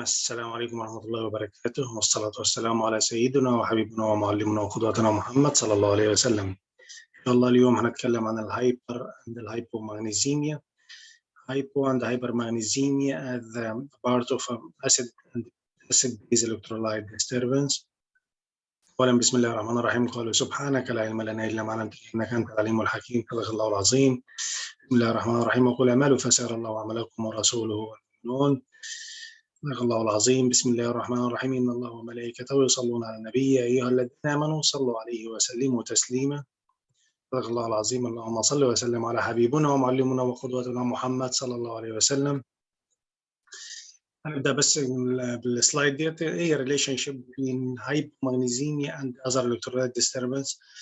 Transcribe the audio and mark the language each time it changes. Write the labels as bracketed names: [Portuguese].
[Arabic] السلام عليكم ورحمة الله وبركاته، والصلاة والسلام على سيدنا وحبيبنا ومعلمنا وقدوتنا محمد صلى الله عليه وسلم. إن شاء الله اليوم هنتكلم عن الهايبر [English] and [Arabic] الهايبومagnesemia. [English] Hypo and hypermagnesemia as part of acid and acid-base electrolyte disturbance. [Arabic] أولا بسم الله الرحمن الرحيم. قالوا سبحانك لا علم لنا إلا ما علمتنا إنك أنت العليم الحكيم. صدق الله العظيم. بسم الله الرحمن الرحيم. وقل اعملوا فسيرى الله عملكم ورسوله والمؤمنون. صدق الله العظيم. بسم الله الرحمن الرحيم. إن الله وملائكته يصلون على النبي يا أيها الذين آمنوا صلوا عليه وسلموا تسليما. صدق الله العظيم. اللهم صل وسلم على حبيبنا ومعلمنا وقدوتنا محمد صلى الله عليه وسلم. هنبدأ بس بالسلايد ديت. إيه [English] relationship between hypomagnesemia and other electrolyte disturbance.